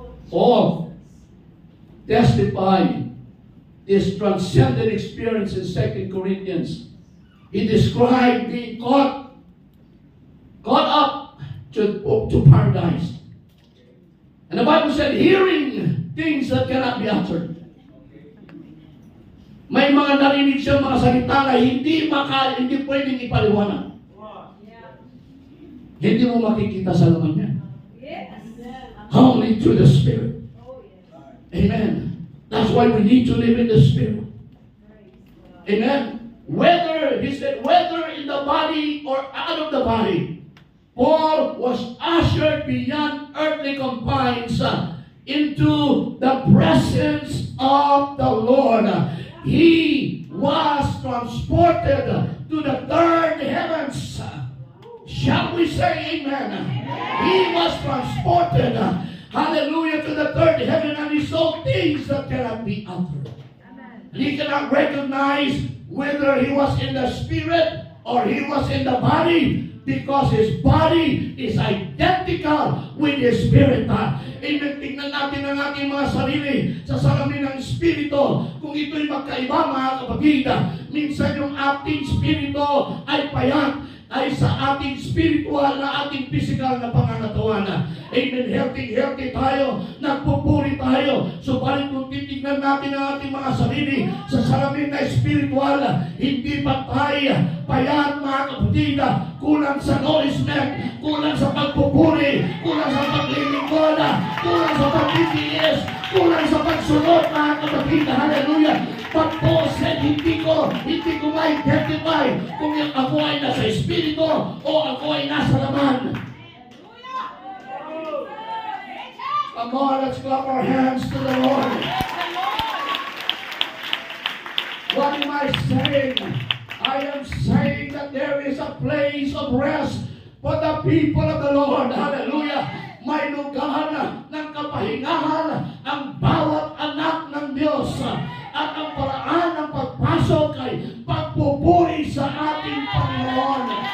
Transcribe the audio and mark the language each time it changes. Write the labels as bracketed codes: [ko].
[en] Paul testified this transcendent experience in 2 Corinthians. He described being caught up to paradise. And the Bible said, hearing things that cannot be uttered. May mga narinig siya mga salita na hindi pwedeng ipaliwanag. Hindi mo makikita sa laman niya. Only through the Spirit. Amen. That's why we need to live in the Spirit. Amen. Whether in the body or out of the body, Paul was ushered beyond earthly confines into the presence of the Lord. He was transported to the third heavens. Shall we say amen? He was transported, hallelujah, to the third heaven, and he saw things that cannot be uttered. And he cannot recognize whether he was in the spirit or he was in the body, because his body is identical with his spirit. Amen. [tl] Tingnan natin ang ating mga sarili sa salamin ng Espiritu. Kung ito'y magkaiba, mga kapatid, minsan yung ating Espiritu ay payat, ay sa ating spiritual na ating physical na pangangatawan. Amen. Healthy tayo. Nagpupuri tayo. Subalit kung titignan natin ang ating mga sarili sa salamin na spiritual, hindi patay, payat, mga kapatid, kulang sa nourishment, kulang sa pagpupuri, kulang sa paglilingkod, kulang sa pagtitiis, kulang sa pagsunod, mga kapatid. Hallelujah. [en] But Paul said, [tl] hindi ko ma-identify kung ako ay nasa espiritu o ako ay nasa laman. [en] Come on, let's clap our hands to the Lord. What am I saying? I am saying that there is a place of rest for the people of the Lord. Hallelujah. [tl] May lugar ng kapahingahan ang bawat anak ng Diyos. At ang paraan ng pagpasok ay pagpupuri sa ating Panginoon.